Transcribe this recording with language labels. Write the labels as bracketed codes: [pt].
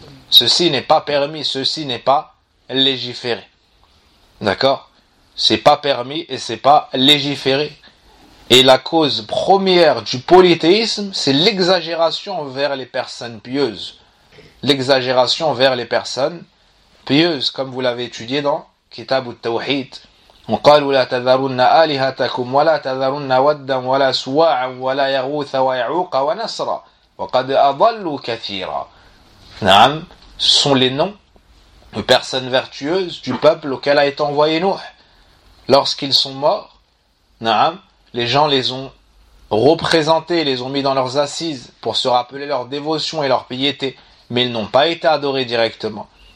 [fr] Ceci n'est pas permis, ceci n'est pas légiféré. D'accord ? C'est pas permis et c'est pas légiféré. Et la cause première du polythéisme, c'est l'exagération envers les personnes pieuses. L'exagération envers les personnes pieuses, comme vous l'avez étudié dans Kitab al-Tawhid, [ar] وقالوا لا تذرن آلهتكم ولا تذرن ودا ولا سواعا ولا يغوث ويعوق ونسرا وقد أضلوا كثيرا. [fr] نعم, ce sont les noms de personnes vertueuses du peuple auquel a été envoyé Nuh. Lorsqu'ils sont morts, na'am, les gens les ont représentés, les ont mis dans leurs assises pour se rappeler leur dévotion et leur piété, mais ils n'ont pas été adorés directement.